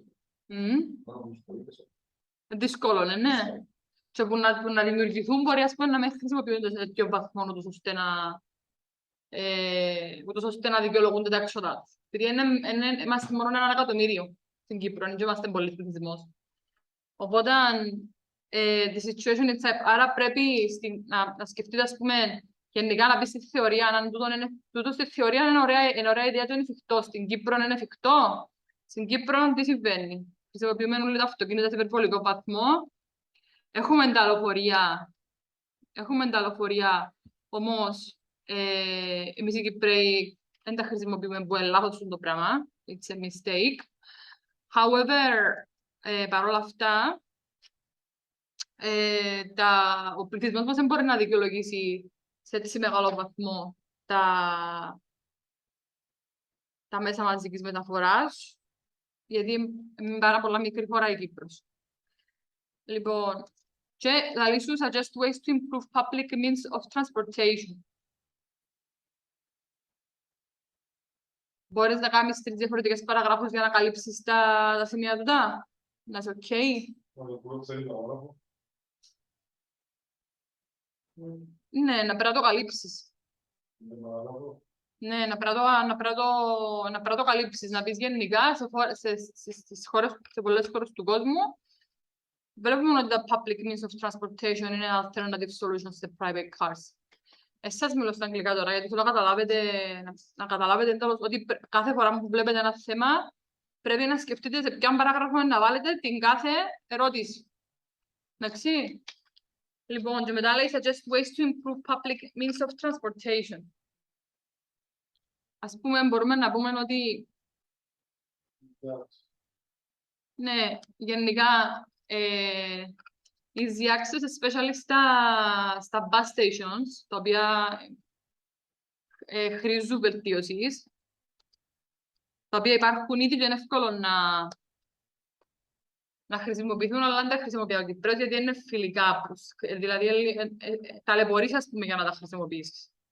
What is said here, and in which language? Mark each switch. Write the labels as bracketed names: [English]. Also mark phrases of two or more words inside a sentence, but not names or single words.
[Greek] Δύσκολο, ναι. Και που να δημιουργηθούν μπορεί ας πούμε, να μην χρησιμοποιούνται σε τέτοιο βαθμό ούτως ώστε να δικαιολογούνται τα έξοδα τους. Γιατί είμαστε μόνο 1 εκατομμύριο στην Κύπρο, δεν είμαστε πολύ πληθυσμός. Οπότε, [English] the situation is type, [Greek] άρα πρέπει να σκεφτείτε, ας πούμε, γενικά να πει στη θεωρία, αν τούτο στη θεωρία είναι ωραία ιδέα, το είναι εφικτό. Στην Κύπρο είναι εφικτό. Στην Κύπρο τι συμβαίνει? Χρησιμοποιούμε όλοι τα αυτοκίνητα σε υπερβολικό βαθμό. Έχουμε τα λεωφορεία, όμως εμείς οι Κυπραίοι δεν τα χρησιμοποιούμε που είναι λάθος το πράγμα. [English] It's a mistake. However, [Greek] παρόλα αυτά, ο πληθυσμός μας δεν μπορεί να δικαιολογήσει σε έτσι μεγάλο βαθμό τα μέσα μαζικής μεταφοράς, γιατί είναι πάρα πολλά μικρή χώρα η Κύπρος. Λοιπόν, και θα λύσουν [English] suggest ways to improve public means of transportation. [Greek] Μπορείς να κάνεις 3 διαφορετικές παραγράφους για να καλύψεις τα σημεία του τα. Να είσαι οκ. Ναι, να πρέπει να το καλύψεις. Ναι, να πρέπει να το καλύψεις. Να πεις γενικά σε πολλές χώρες του κόσμου. Βλέπουμε ότι τα [English] public means of transportation [Greek] είναι [English] alternative solutions [Greek] σε [English] private cars. [Greek] Εσάς μιλώ στα αγγλικά τώρα, γιατί θέλω να καταλάβετε εντός ότι κάθε φορά που βλέπετε ένα θέμα πρέπει να σκεφτείτε σε ποιον παράγραφο να βάλετε την κάθε ερώτηση. Εντάξει. Λοιπόν, και μετά λέει [English] suggest ways to improve public means of transportation. [Greek] Ας πούμε, μπορούμε να πούμε ότι ναι, γενικά [English] easy access, especially [Greek] στα [English] bus stations, [Greek] τα οποία χρήζουν βελτίωσης, τα οποία υπάρχουν ήδη και είναι εύκολο να χρησιμοποιηθούν, αλλά δεν τα χρησιμοποιώ ο Κυπρός, γιατί είναι φιλικά. Δηλαδή, ταλαιπωρείς, ας πούμε, για να τα χρησιμοποιήσεις.